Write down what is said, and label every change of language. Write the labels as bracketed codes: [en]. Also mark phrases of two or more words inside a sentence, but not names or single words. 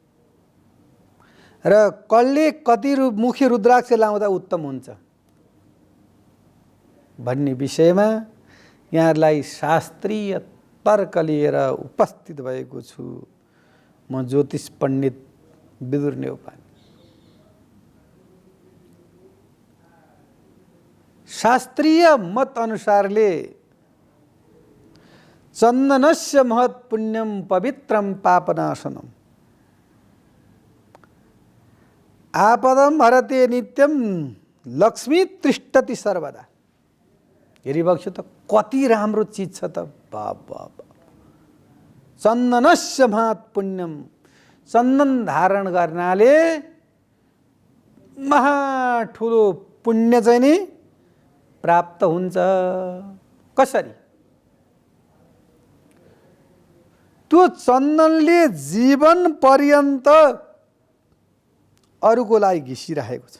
[ne] र कसले कति मुखी रुद्राक्ष लाउँदा उत्तम हुन्छ भन्ने विषयमा यहाँहरूलाई शास्त्रीय तर्क लिएर उपस्थित भएको छु। म ज्योतिष पण्डित विदुर नेउपाने। शास्त्रीय मत अनुसारले [sa] चन्दनस्य महत् पुण्यम पवित्रम पापनाशनम। आपदम हरते नित्यम लक्ष्मी तृष्टति सर्वदा। [ne] हेरिबक्छु त कति राम्रो चिज छ त। बाप बाप [sa] चन्दनस्य महत् पुण्यम, [ne] चन्दन धारण गर्नाले महा ठुलो पुण्य चाहिँ नि प्राप्त हुन्छ। कसरी? त्यो चन्दनले जीवन पर्यन्त अरूको लागि घिसिरहेको छ।